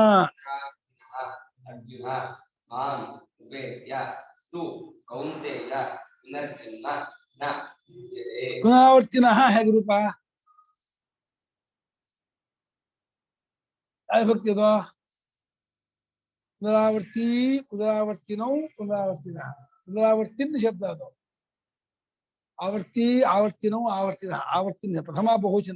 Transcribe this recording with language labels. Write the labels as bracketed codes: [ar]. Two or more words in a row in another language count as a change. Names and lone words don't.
[sa] ಅರ್ಜುನ ಮಾಂ ಉಪೇತ್ಯ ತು ಕೌಂತೆಯ ಪುನರ್ಜನ್ಮ ನ ವಿದ್ಯತೆ. [kn] ಪುನರಾವರ್ತಿನಃ ಹೇಗೆ ರೂಪ ಯಾವ ಭಕ್ತಿ ಅದು? [sa] ಪುನರಾವರ್ತಿ, ಪುನರಾವರ್ತಿನೌ, ಪುನರಾವರ್ತಿನ, ಪುನರಾವರ್ತಿನ [kn] ಶಬ್ದ ಅದು. [sa] ಆವರ್ತಿ, ಆವರ್ತಿನೌ, ಆವರ್ತಿನ, ಆವರ್ತಿನ ಪ್ರಥಮ ಬಹುವಚನ.